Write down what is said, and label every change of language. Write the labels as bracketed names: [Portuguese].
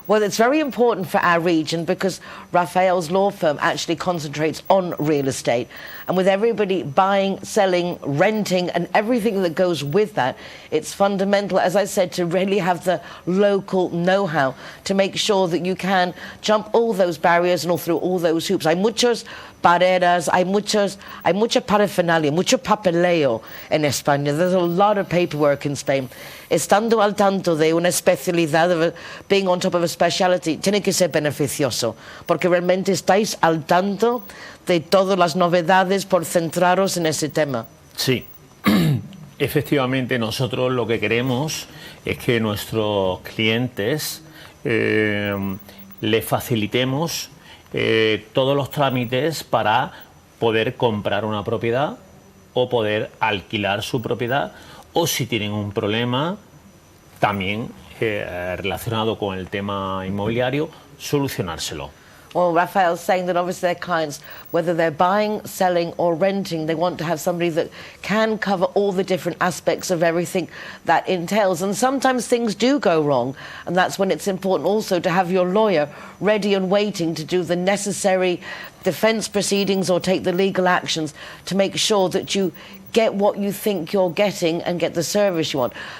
[English] Well, it's very important for our region because Raphael's law firm actually concentrates on real estate. And with everybody buying, selling, renting, and everything that goes with that, it's fundamental, as I said, to really have the local know-how to make sure that you can jump all those barriers and all through all those hoops. [Spanish] Hay muchas barreras, hay mucha parafernalia, mucho papeleo en España. [English] There's a lot of paperwork in Spain. [Spanish] Estando al tanto de una especialidad, [English] being on top of a specialty, [Spanish] tiene que ser beneficioso, porque realmente estáis al tanto de todas las novedades por centraros en ese tema. Sí, efectivamente nosotros lo que queremos es que nuestros clientes le facilitemos todos los trámites para poder comprar una propiedad o poder alquilar su propiedad, o si tienen un problema también relacionado con el tema inmobiliario, solucionárselo. [English] Well, Raphael's saying that obviously their clients, whether they're buying, selling or renting, they want to have somebody that can cover all the different aspects of everything that entails. And sometimes things do go wrong, and that's when it's important also to have your lawyer ready and waiting to do the necessary defense proceedings or take the legal actions to make sure that you get what you think you're getting and get the service you want.